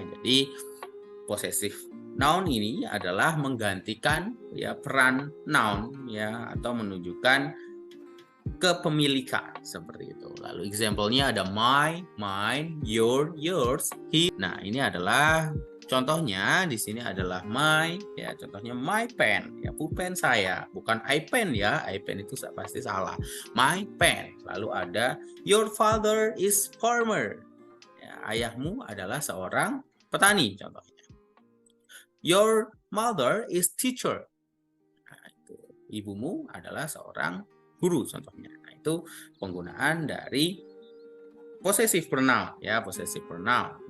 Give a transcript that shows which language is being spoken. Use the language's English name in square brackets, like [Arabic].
[Indonesian] Jadi possessive noun ini adalah menggantikan ya peran noun ya atau menunjukkan kepemilikan seperti itu. Lalu example-nya ada my, mine, your, yours, he. Nah, ini adalah contohnya di sini adalah my ya, contohnya my pen ya, pulpen saya, bukan iPen ya. iPen itu pasti salah. My pen. Lalu ada [English] your father is farmer. [Indonesian] Ya, ayahmu adalah seorang petani contohnya. [English] Your mother is teacher. [Indonesian] Nah, itu ibumu adalah seorang guru contohnya. Nah, itu penggunaan dari possessive pronoun ya, possessive pronoun.